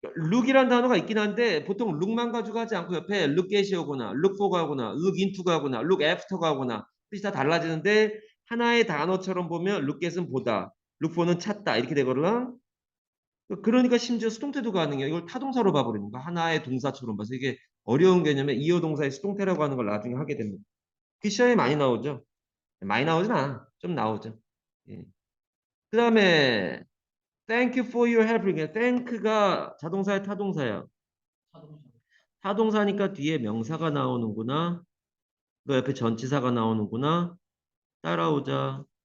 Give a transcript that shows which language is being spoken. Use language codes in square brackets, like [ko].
[ko] look이란 단어가 있긴 한데 보통 look만 가지고 하지 않고 옆에 look at이 오거나 look for가 오거나 look into가 오거나 look after가 오거나 뜻이 다 달라지는데 하나의 단어처럼 보면 look at은 보다 look for는 찾다 이렇게 되거든. 그러니까 심지어 수동태도 가능해요. 이걸 타동사로 봐버리는 거 하나의 동사처럼 봐서 이게 어려운 개념에 이어 동사의 수동태라고 하는 걸 나중에 하게 됩니다. 그 시험에 많이 나오죠. 많이 나오진 않아. 좀 나오죠. 예. 그 다음에 [en] thank you for your help. [ko] thank가 자동사의 타동사야. 자동차. 타동사니까 뒤에 명사가 나오는구나. 그 옆에 전치사가 나오는구나. 따라오자.